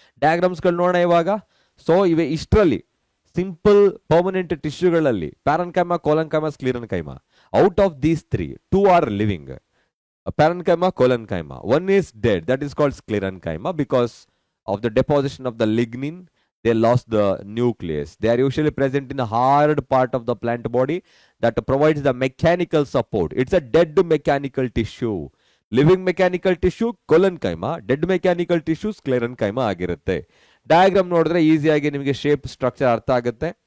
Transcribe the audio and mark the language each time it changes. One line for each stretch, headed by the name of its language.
Kannada: ಡಯಾಗ್ರಾಮ್ಸ್ಗಳು ನೋಡೋಣ ಇವಾಗ. ಸೊ ಇವೆ ಇಷ್ಟರಲ್ಲಿ simple permanent ಟಿಶ್ಯೂಗಳಲ್ಲಿ parenchyma, ಕೋಲನ್ಕೈಮಾ, ಸ್ಕ್ಲಿರನ್ಕೈಮಾ.
English: Out of these 3, 2 are living. Parenchyma, collenchyma. One is dead, that is called sclerenchyma because of the deposition of the lignin. They lost the nucleus. They are usually present in a hard part of the plant body that provides the mechanical support. It's a dead mechanical tissue. Living mechanical tissue collenchyma, dead mechanical tissue sclerenchyma ಆಗಿರುತ್ತೆ.
Kannada: Diagram ನೋಡಿದ್ರೆ easy ಆಗಿ ನಿಮಗೆ shape structure ಅರ್ಥ ಆಗುತ್ತೆ.